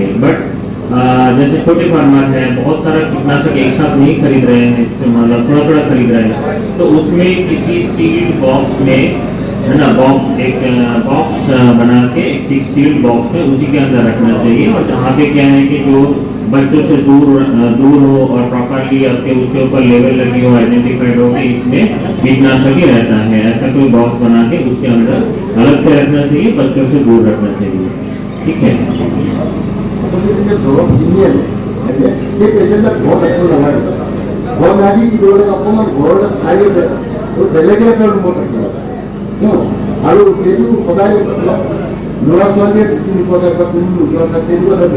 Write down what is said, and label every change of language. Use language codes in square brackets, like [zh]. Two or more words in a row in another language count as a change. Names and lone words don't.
[hi] बट जैसे छोटे फार्मर हैं, बहुत सारा कीटनाशक एक साथ नहीं खरीद रहे हैं, मतलब थोड़ा थोड़ा खरीद रहे हैं, तो उसमें किसी [en] sealed box [hi] में है ना, एक बॉक्स बना के एक [en] sealed box [hi] में उसी के अंदर रखना चाहिए। और जहाँ पे क्या है कि जो बच्चों से दूर हो और प्रॉपरली आपके उसके ऊपर लेवल लगी हो, आइडेंटिफाइड हो कि इसमें कीटनाशक ही रहता है, ऐसा कोई बॉक्स बना के उसके अंदर अलग से रखना चाहिए, बच्चों से दूर रखना चाहिए। ठीक है। [as] আপুনি যেতিয়া দৰৱ কিনি আনে সেই পেচেণ্টক ঘৰত ৰাখিব নালাগে, ঘৰত ৰাখি কি কৰিব লাগে অকণমান ঘৰতে চাইডতে বেলেগে এটা ৰুমত ৰাখিব লাগে আৰু সেইটো সদায় ল'ৰা ছোৱালীয়ে যিখিনি কথা বা কোনো নোযোৱা থাকে তেনেকুৱা থাকে।